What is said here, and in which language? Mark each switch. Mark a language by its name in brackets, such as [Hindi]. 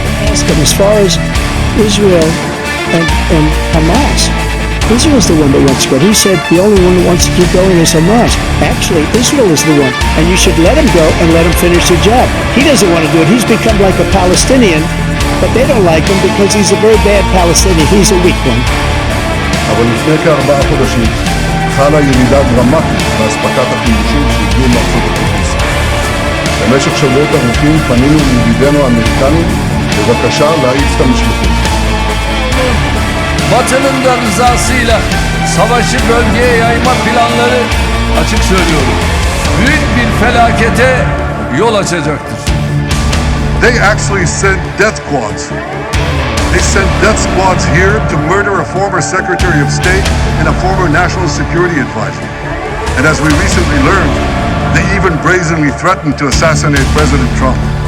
[English] Ask him, as far as Israel and Hamas, Israel is the one that wants to go. He said the only one that wants to keep going is Hamas. Actually, Israel is the one, and you should let him go and let him finish the job. He doesn't want to do it. He's become like a Palestinian, but they don't like him because he's a very bad Palestinian. He's a weak one. [Hebrew] אבל לפני כ4 חודשים חלה ירידה דרמטית באספקת החימושים שהגיעו מארצות הברית. במשך שבועות ארוכים פנינו לידידינו האמריקנים בבקשה להאיץ את המשלוחים. [Turkish] Batı'nın da rızasıyla savaşı bölgeye yayma planları, açık söylüyorum, büyük bir felakete yol açacaktır. [English] They actually sent death squads. They sent death squads here to murder a former Secretary of State and a former National Security Advisor. And as we recently learned, they even brazenly threatened to assassinate President Trump.